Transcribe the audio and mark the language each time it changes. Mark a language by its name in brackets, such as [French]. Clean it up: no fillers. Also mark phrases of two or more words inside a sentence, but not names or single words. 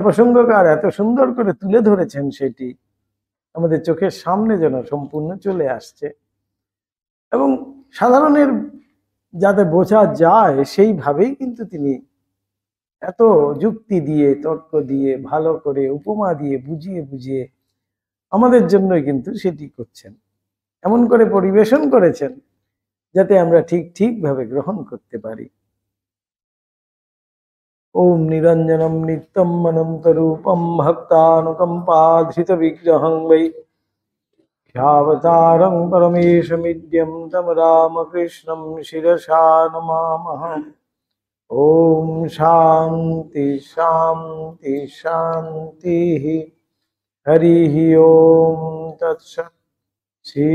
[Bangla] প্রসঙ্গকার এত সুন্দর করে তুলে ধরেছেন, সেটি আমাদের চোখের সামনে যেন সম্পূর্ণ চলে আসছে এবং সাধারণের যাতে বোঝা যায় সেইভাবেই কিন্তু তিনি এত যুক্তি দিয়ে, তর্ক দিয়ে, ভালো করে উপমা দিয়ে বুঝিয়ে বুঝিয়ে আমাদের জন্যই কিন্তু সেটি করছেন, এমন করে পরিবেশন করেছেন যাতে আমরা ঠিকভাবে গ্রহণ করতে পারি। [Sanskrit] ওম নিরঞ্জনম নিত্যম অনন্ত রূপম ভক্তানুকম্পাধৃত বিগ্রহং বৈ ह्यावतारं परमेशमिड्यं तं रामकृष्णं शिरसा नमामः। ओम शांति शांति शांति। हरि ओम तत्सत्।